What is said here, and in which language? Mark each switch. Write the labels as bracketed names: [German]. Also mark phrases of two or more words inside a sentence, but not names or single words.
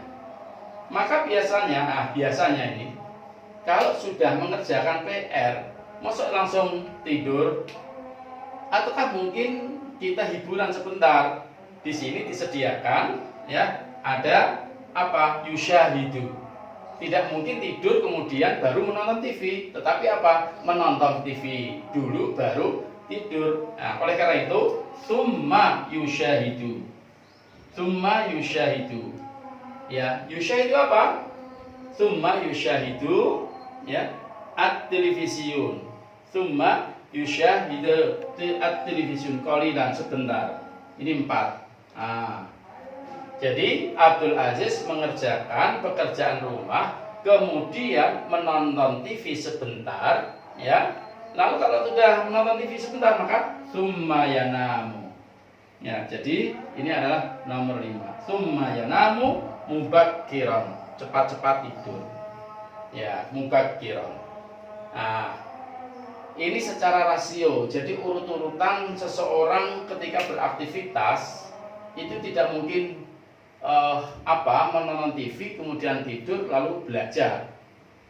[Indonesian] Maka biasanya, biasanya ini kalau sudah mengerjakan PR, masuk langsung tidur, ataukah mungkin kita hiburan sebentar? Di sini disediakan, ya, ada apa? Yusyahidu. Tidak mungkin tidur kemudian baru menonton TV, tetapi apa? Menonton TV dulu baru tidur. Nah, oleh karena itu, [Arabic] ثم يشاهد. ثم يشاهد. Ya, yusyahidu apa? ثم يشاهد، يا، التلفزيون. ثم يشاهد التلفزيون قليلا sebentar. [Indonesian] Ini 4. Jadi Abdul Aziz mengerjakan pekerjaan rumah, kemudian menonton TV sebentar, ya. Lalu kalau sudah menonton TV sebentar maka [Arabic] ثم ينام. [Indonesian] Ya, jadi ini adalah nomor 5. [Arabic] ثم ينام مبكرا, [Indonesian] cepat-cepat tidur. Ya, mubakkiran. Ini secara rasio. Jadi urut-urutan seseorang ketika beraktivitas itu tidak mungkin menonton TV kemudian tidur lalu belajar.